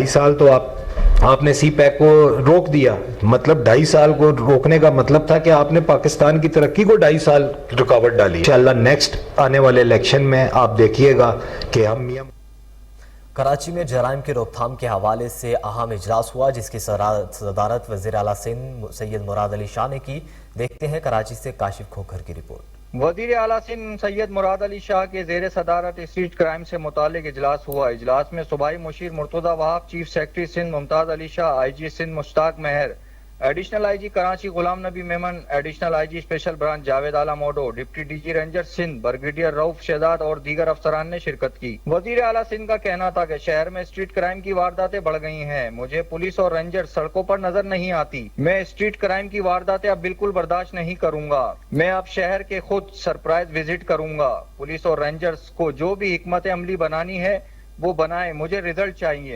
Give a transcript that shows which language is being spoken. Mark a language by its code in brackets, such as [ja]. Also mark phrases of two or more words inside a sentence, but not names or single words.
[ur] اس سال تو آپ نے سی پیک کو روک دیا، مطلب 2.5 سال کو روکنے کا مطلب تھا کہ آپ نے پاکستان کی ترقی کو 2.5 سال رکاوٹ ڈالی. [ar] إن شاء الله [ur] نیکسٹ آنے والے الیکشن میں آپ دیکھیے گا کہ ہم میاں. کراچی میں جرائم کی روک تھام کے حوالے سے اہم اجلاس ہوا جس کی صدارت وزیر اعلیٰ سندھ سید مراد علی شاہ نے کی. دیکھتے ہیں کراچی سے کاشف کھوکھر کی رپورٹ. وزیر اعلیٰ سندھ سید مراد علی شاہ کے زیر صدارت [en] street crime [ur] سے متعلق اجلاس ہوا. اجلاس میں صوبائی مشیر مرتضیٰ وہاب, [en] Chief Secretary [ur] سندھ ممتاز علی شاہ، IG سندھ مشتاق مہر, [en] Additional IG [ur] کراچی غلام نبی میمن, [en] Additional IG Special Branch [ur] جاوید اعلیٰ موڈو, [en] Deputy DG [ur] رینجر سندھ بریگیڈیئر رؤف شہزاد اور دیگر افسران نے شرکت کی. وزیر اعلیٰ سندھ کا کہنا تھا کہ شہر میں [en] street crime [ur] کی وارداتیں بڑھ گئی ہیں. مجھے پولیس اور رینجر سڑکوں پر نظر نہیں آتی۔ میں [en] street crime [ur] کی وارداتیں اب بالکل برداشت نہیں کروں گا. میں اب شہر کے خود [en] surprise visit [ur] کروں گا۔ پولیس اور رینجرز کو جو بھی حکمت عملی بنانی ہے وہ بنائے، مجھے رزلٹ چاہیے.